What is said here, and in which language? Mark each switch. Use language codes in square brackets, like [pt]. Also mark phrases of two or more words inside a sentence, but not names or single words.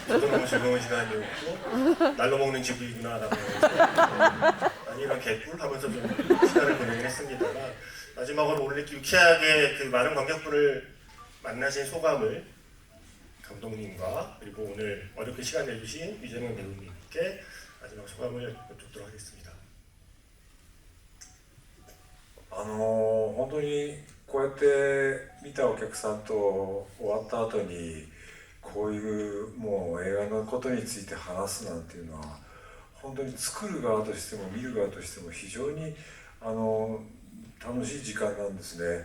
[ko] 저도 너무 즐거운 시간이었고 날로 먹는 GV구나라고 아니 이런 개꿀 하면서 좀 시간을 보내긴 했습니다만 마지막으로 오늘 유쾌하게 그 많은 관객분을 만나신 소감을 감독님과 그리고 오늘 어렵게 시간 내주신 유재명 배우님께 마지막 소감을 여쭙도록 하겠습니다. [ja] 本当にこうやって見たお客さんと終わった後にこういうもう映画のことについて話すなんていうのは本当に作る側としても見る側としても非常に楽しい時間なんですね。